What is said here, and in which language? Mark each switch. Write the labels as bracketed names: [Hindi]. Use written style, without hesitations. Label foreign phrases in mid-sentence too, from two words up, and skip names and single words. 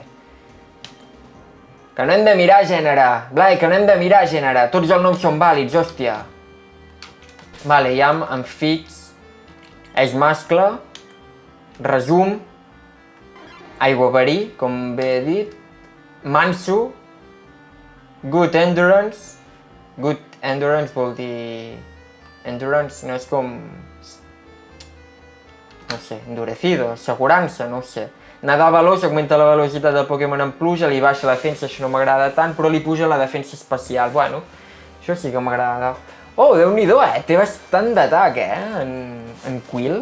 [Catalan] Que no hem de mirar gènere, Blai, que no hem de mirar gènere. Tots els noms són vàlids, hòstia. Vale, ja amb fix. És mascle. Resum. Aiguaverí, com bé he dit. Manso. [English] Good endurance. Good endurance [Catalan] vol dir... Endurance no és com... No sé, endurecido, assegurança, no ho sé. Nadar veloç augmenta la velocitat del Pokémon en pluja, li baixa la defensa, això no m'agrada tant, però li puja la defensa especial. Bueno, això sí que m'agrada. Oh, Déu-n'hi-do, Té bastant d'atac, En Quill.